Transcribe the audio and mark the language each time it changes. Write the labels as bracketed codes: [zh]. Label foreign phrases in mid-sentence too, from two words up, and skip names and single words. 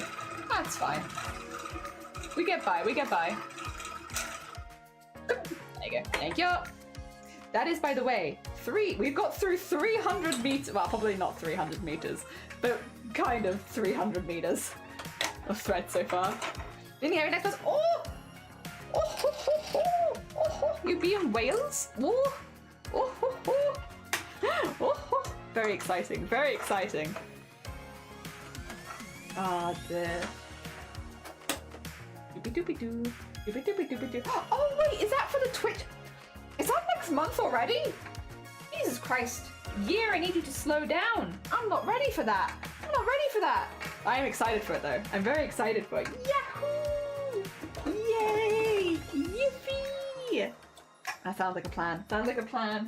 [en] That's fine. We get by, we get by. There you go, thank you. That is, by the way, we've got through 300 meters, well, probably not 300 meters, but kind of 300 meters of thread so far. In the area next to us, oh! Oh, ho, ho, ho. Oh, ho. You be in Wales? Oh, oh, ho, ho. Oh, ho. Very exciting, very exciting. Ah, dear. Doopy-doopy-doo. Doopy-doopy-doopy-doo. Oh, wait, is that for the Twitch? Is that next month already? Jesus Christ. Year, I need you to slow down. I'm not ready for that. I'm not ready for that. I am excited for it, though. I'm very excited for it. Yahoo! Yay! Yippee! That sounds like a plan. Sounds like a plan.